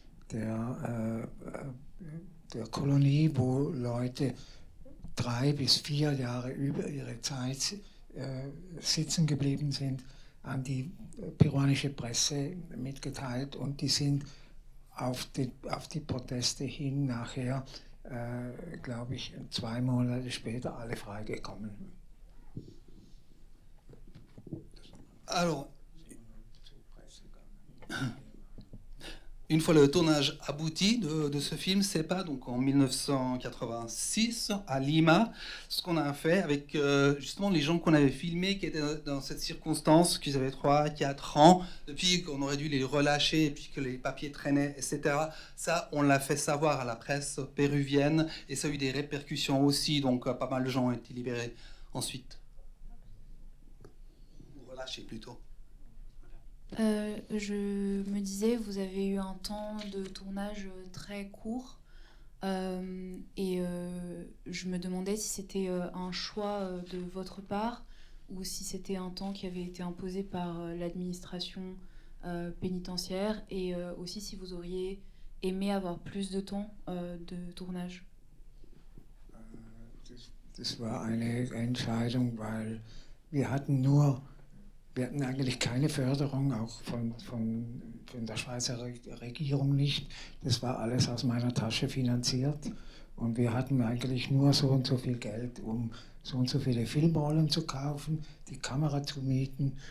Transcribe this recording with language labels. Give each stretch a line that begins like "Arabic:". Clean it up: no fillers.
German: der Kolonie, wo Leute 3 bis 4 Jahre über ihre Zeit sitzen geblieben sind, an die peruanische Presse mitgeteilt, und die sind auf die Proteste hin nachher, glaube ich, 2 Monate später alle freigekommen.
French: Alors, une fois le tournage abouti de ce film, SEPA, donc en 1986, à Lima, ce qu'on a fait avec justement les gens qu'on avait filmés, qui étaient dans cette circonstance, qu'ils avaient 3, 4 ans, depuis qu'on aurait dû les relâcher, et puis que les papiers traînaient, etc. Ça, on l'a fait savoir à la presse péruvienne, et ça a eu des répercussions aussi, donc pas mal de gens ont été libérés ensuite. Ou relâchés plutôt. Je me disais, vous avez eu un temps de tournage très court et je me demandais si c'était un choix de votre part ou si c'était un temps qui avait été imposé par l'administration pénitentiaire, et aussi si vous auriez aimé avoir plus de temps de tournage.
German: Das war eine Entscheidung, weil wir hatten eigentlich keine Förderung, auch von der Schweizer Regierung nicht. Das war alles aus meiner Tasche finanziert. Und wir hatten eigentlich nur so und so viel Geld, um so und so viele Filmrollen zu kaufen, die Kamera zu mieten.